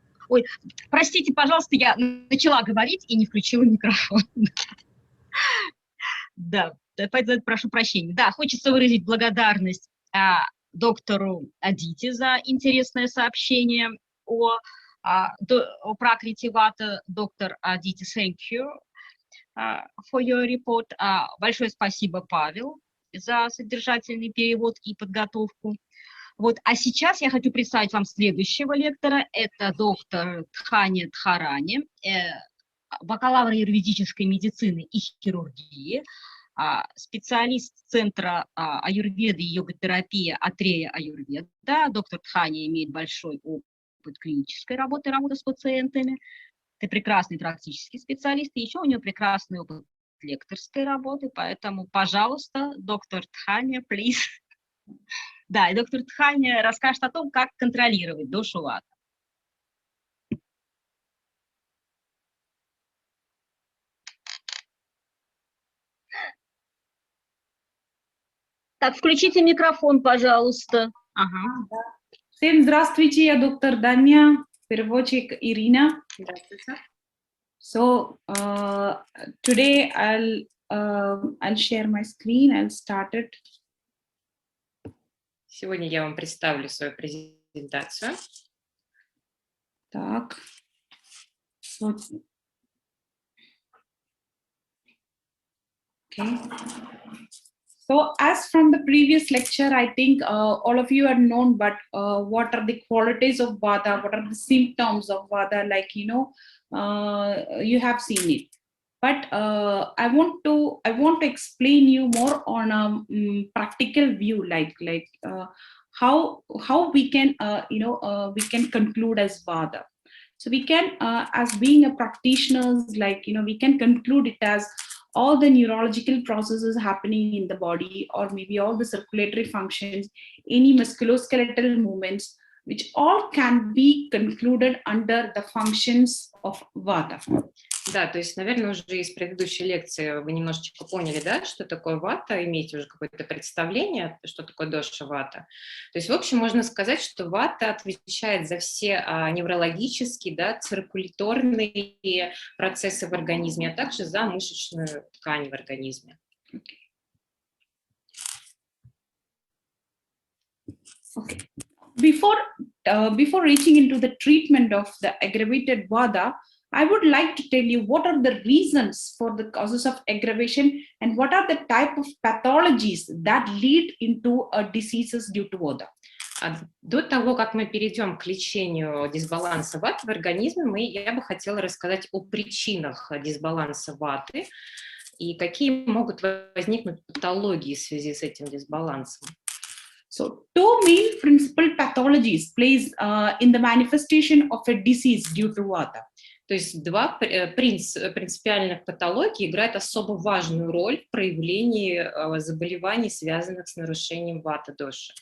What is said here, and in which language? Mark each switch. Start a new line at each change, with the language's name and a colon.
Russian: Ой, простите, пожалуйста, я начала говорить и не включила микрофон. Да, поэтому прошу прощения. Да, хочется выразить благодарность доктору Aditi за интересное сообщение о Пракрити Вата.
English: Доктор Aditi, thank you for your report.
Russian: Большое спасибо, Павел, за содержательный перевод и подготовку. Вот, а сейчас я хочу представить вам следующего лектора. Это доктор Dhanya Dharani, бакалавр аюрведической медицины и хирургии, специалист Центра аюрведы и йога-терапии Атрейя Аюрведа. Доктор Dhanya имеет большой опыт клинической работы, работы с пациентами. Это прекрасный практический специалист, и еще у него прекрасный опыт лекторской работы, поэтому, пожалуйста, доктор Dhanya,
English: please.
Russian: Да, и доктор Dhanya расскажет о том, как контролировать дошу вата. Так, включите микрофон, пожалуйста. Ага. Всем здравствуйте, я доктор Dhanya, переводчик Ирина. Здравствуйте.
English: So today I'll share my screen. I'll start it.
Russian: Сегодня я вам представлю свою презентацию. Так.
English: So, okay. So as from the previous lecture, I think all of you are known, but what are the qualities of Vata? What are the symptoms of Vata? Like, you know, you have seen it. But I want to explain you more on a practical view, like how we can we can conclude as Vata. So we can as being a practitioners, like, you know, we can conclude it as all the neurological processes happening in the body, or maybe all the circulatory functions, any musculoskeletal movements, which all can be concluded under the functions of Vata.
Russian: Да, то есть, наверное, уже из предыдущей лекции вы немножечко поняли, да, что такое вата, имеете уже какое-то представление, что такое доша вата. То есть, в общем, можно сказать, что вата отвечает за все неврологические, да, циркуляторные процессы в организме, а также за мышечную ткань в организме.
English: Okay. Before reaching into the treatment of the aggravated Vata, I would like to tell you what are the reasons for the causes of aggravation and what are the type of pathologies that lead into diseases due to Vata.
Russian: До того, как мы перейдем к лечению дисбаланса ваты в организме, я бы хотела рассказать о причинах дисбаланса ваты и какие могут возникнуть патологии в связи с этим дисбалансом.
English: So, two main principal pathologies plays in the manifestation of a disease due to Vata.
Russian: То есть два принципиальных патологии играют особо важную роль в проявлении заболеваний, связанных с нарушением вата доши.